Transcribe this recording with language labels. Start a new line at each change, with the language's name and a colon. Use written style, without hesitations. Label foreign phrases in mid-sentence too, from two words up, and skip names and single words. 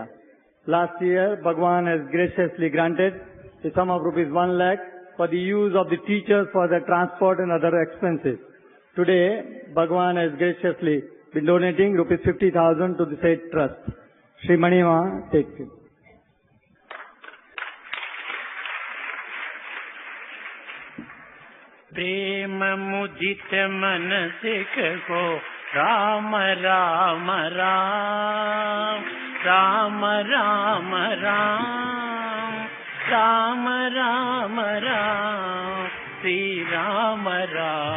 English: Last year, Bhagwan has graciously granted the sum of rupees 1 lakh for the use of the teachers for their transport and other expenses. Today, Bhagwan has graciously been donating rupees 50,000 to the state trust. Shri Manima takes it.
Hindi: प्रेम मुदित मन से कहो राम राम राम, राम राम राम, राम राम राम, श्री राम राम.